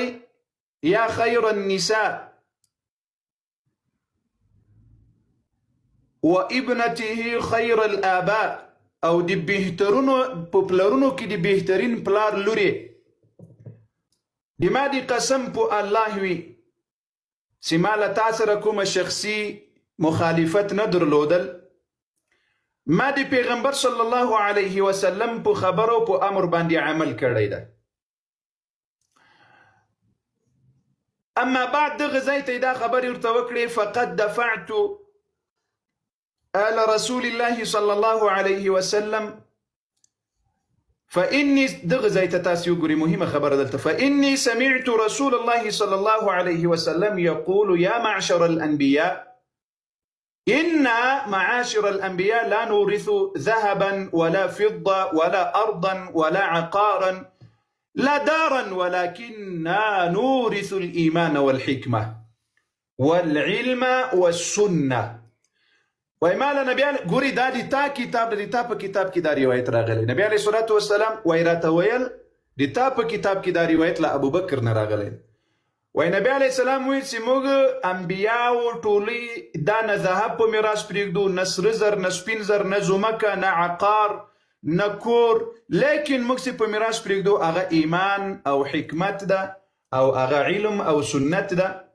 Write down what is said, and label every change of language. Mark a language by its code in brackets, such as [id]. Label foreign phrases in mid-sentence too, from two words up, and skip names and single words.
[ar] یا خیر النساء و ابنته خیر الآباء، [ps] او د بهترونو په پلرونو کې د بهترین پلار لورې د ما د قسم په الله وي چې ما له تا سره کومه شخصي مخالفت نه درلودل، ما د پیغمبر صلی الله علیه وسلم په خبرو په امر باندې عمل کړی ده. [ar] اما بعد [ps] دغه ځای ته دا خبرې ورته وکړې [ar] فقد دفعت آل رسول الله صلى الله عليه وسلم فإني [ps] دغه ځای ته تاسو وګورئ مهمه خبره دلته. [ar] فإني سمعت رسول الله صلى الله عليه وسلم يقول يا معشر الأنبياء إنا معاشر الأنبياء لا نورث ذهبا ولا فضة ولا أرضا ولا عقارا لا دارا ولكننا نورث الإيمان والحكمة والعلم والسنة. [ps] وای مالا نبی ګوري دا د تا کتاب د تا په کتاب کې دا روایت راغلی. نبی [ar] علیه الصلاة والسلام [ps] وای راته ویل د تا په کتاب کې دا روایت له ابوبکر نه راغلی. وای نبی [ar] علیه السلام [ps] ویل چې موږ انبیاو ټولې دا نه ذهب په میراث پرېږدو، نه سره زر، نه سپین زر، نه ځمکه، نه عقار، نه کور، لیکن موږ چې په میراث پرېږدو هغه ایمان او حکمت ده او هغه علم او سنت ده.